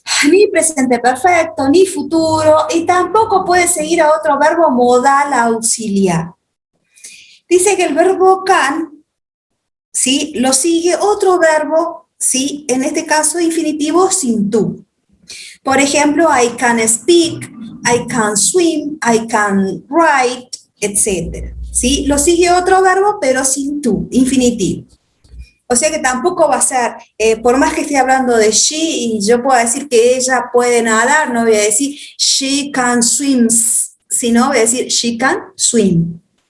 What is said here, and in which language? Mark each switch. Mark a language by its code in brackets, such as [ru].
[es] Ni presente perfecto, ni futuro, y tampoco puede seguir a otro verbo modal auxiliar. Dice que el verbo can, ¿sí? Lo sigue otro verbo, ¿sí? En este caso infinitivo sin tú. Por ejemplo, [en] I can speak, I can swim, I can write, etc. [es] ¿Sí? Lo sigue otro verbo, pero sin tú, infinitivo. O sea que tampoco va a ser, por más que esté hablando de she y yo pueda decir que ella puede nadar, no voy a decir [en] she can swim, [es] sino voy a decir she can swim.